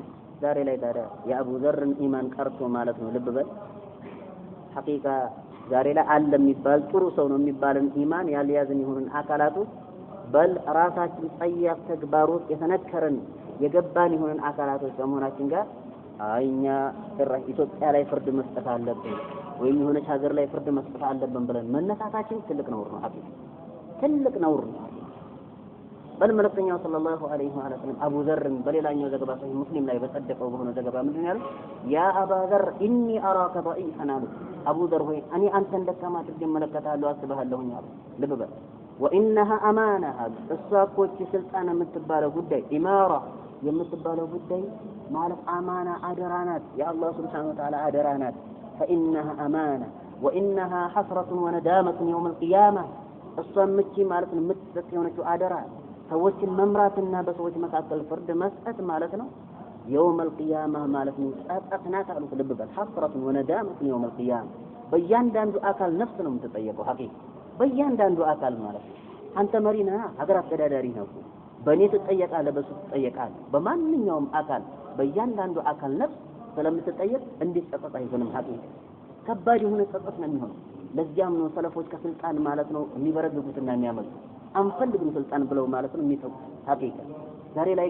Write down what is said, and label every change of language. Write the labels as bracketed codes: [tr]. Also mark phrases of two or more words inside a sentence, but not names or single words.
[am] ዛሬ ላይ ታዲያ የአቡ ዘርን ኢማን ቀርቶ ማለት ነው ልብ በል ሐቂቃ ዛሬ ላይ አለ የሚባል ጥሩ ሰው ነው የሚባልን ኢማን ያልያዝን ይሁን አካላቱ በል ራሳችን ጸያፍ ተግባሮች የተነከረን የገባን ይሁን አካላቶች ከመሆናችን ጋር አይኛ ኢትዮጵያ ላይ ፍርድ መስጠት አለብን ወይም የሆነች ሀገር ላይ ፍርድ መስጠት አለብን ብለን መነሳታችን ትልቅ ነውር ነው ሐቂቃ ትልቅ ነውር ነው በል መልእክተኛው [ar] صلى الله عليه وسلم [am] አቡ ዘርን በሌላኛው ዘገባ ሰሂህ ሙስሊም ላይ በጸደቀው በሆነ ዘገባ ምንድን ያለው [ar] يا أبا ذر إني أراك ضعيفا [am] አሉ አቡ ዘር ሆይ እኔ አንተን ደካማ አድርጌ እመለከታለሁ አስብሃለሁኝ አሉ ልብ በል [ar] وانها امانه [am] እሷኮች ስልጣን የምትባለው ጉዳይ ኢማራ የምትባለው ጉዳይ ማለት አማና አደራናት የአላህ [ar] سبحانه وتعالى [am] አደራናት [ar] فانها امانه وانها حسره وندامه يوم القيامه [am] እሷምቺ ማለት ነው የምትሰጥ የሆነችው አደራ ሰዎችን መምራትና በሰዎች መካከል ፍርድ መስጠት ማለት ነው [ar] يوم القيامه [am] ማለት ነው ጸጸትናት አሉ ልብ በል [ar] حسره وندامه يوم القيامه [am] በእያንዳንዱ አካል ነፍስ ነው የምትጠየቀው ሐቂቃ በእያንዳንዱ አካል ማለት አንተ መሪና ሀገር አስተዳዳሪ ነው በእኔ ትጠየቃለህ በሱ ትጠየቃለህ በማንኛውም አካል በእያንዳንዱ አካል ነፍስ ስለምትጠየቅ እንዲጸጸት አይሆንም ሐቂቃ ከባድ የሆነ ጸጸት ነው የሚሆነው ለዚያም ነው ሰለፎች ከስልጣን ማለት ነው የሚበረግጉትና የሚያመጡ አንፈልግም ስልጣን ብለው ማለት ነው የሚተው ሐቂቃ ዛሬ ላይ